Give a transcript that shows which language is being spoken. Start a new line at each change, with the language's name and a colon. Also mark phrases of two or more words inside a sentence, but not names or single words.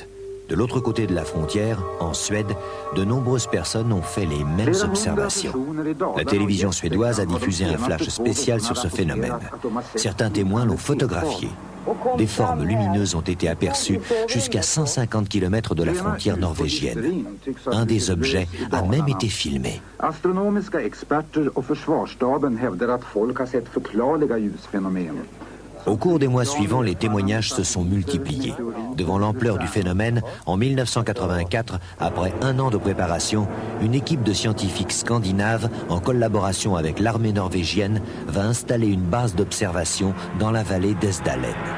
French: De l'autre côté de la frontière, en Suède, de nombreuses personnes ont fait les mêmes observations. La télévision suédoise a diffusé un flash spécial sur ce phénomène. Certains témoins l'ont photographié. Des formes lumineuses ont été aperçues jusqu'à 150 km de la frontière norvégienne. Un des objets a même été filmé.
Swedish: Astronomiska experter och försvarsstaben hävdar att folk har sett förklarliga ljusfenomen.
French: Au cours des mois suivants, les témoignages se sont multipliés. Devant l'ampleur du phénomène, en 1984, après 1 an de préparation, une équipe de scientifiques scandinaves, en collaboration avec l'armée norvégienne, va installer une base d'observation dans la vallée d'Esdalen.